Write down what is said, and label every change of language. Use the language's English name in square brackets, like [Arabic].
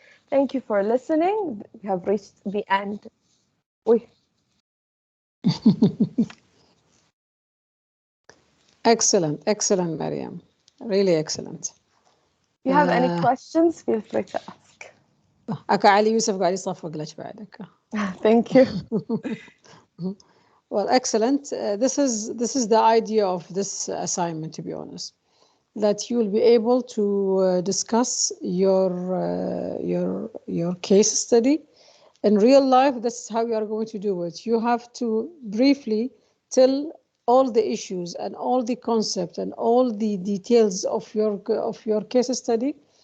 [English] Thank you for listening. We have reached the end. Excellent, excellent, Mariam. Really excellent. If you have any questions, feel free to ask. [Arabic] أكا علي يوسف قاعد يصفق لك بعدك. [English] Thank you. Well, excellent. This is the idea of this assignment, to be honest, that you will be able to discuss your case study in real life. That's how you are going to do it. You have to briefly tell all the issues and all the concept and all the details of your case study